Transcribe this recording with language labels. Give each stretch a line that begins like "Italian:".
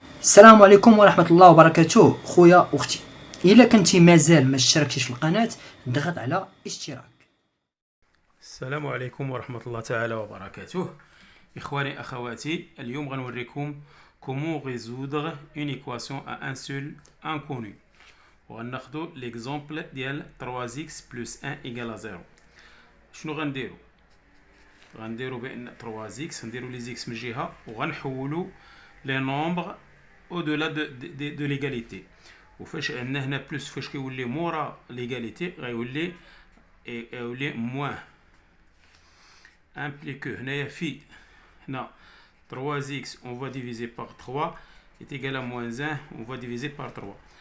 Arabic: السلام عليكم ورحمة الله وبركاته خويا أختي. إلا كنتي مازال ما اشتركتيش في القناة ضغط على اشتراك. السلام عليكم ورحمة الله تعالى وبركاته. إخواني أخواتي، اليوم غنوريكم
French: comment résoudre une équation à un seul inconnu.
Arabic: وغناخدو
French: l'exemple
Arabic: ديال
French: 3x plus 1 égale à 0.
Arabic: شنو غنديرو؟ غنديرو بأن 3x نديرو لي زيكس من جهة وغنحولو لي نومبر
French: au-delà de l'égalité.
Arabic: وفاش عندنا هنا بلس فاش كيولي مورا ليغاليتي غيولي موان
French: implique
Arabic: هنايا في هنا
French: 3x on va diviser par 3 est égal à moins 1 on va diviser par 3.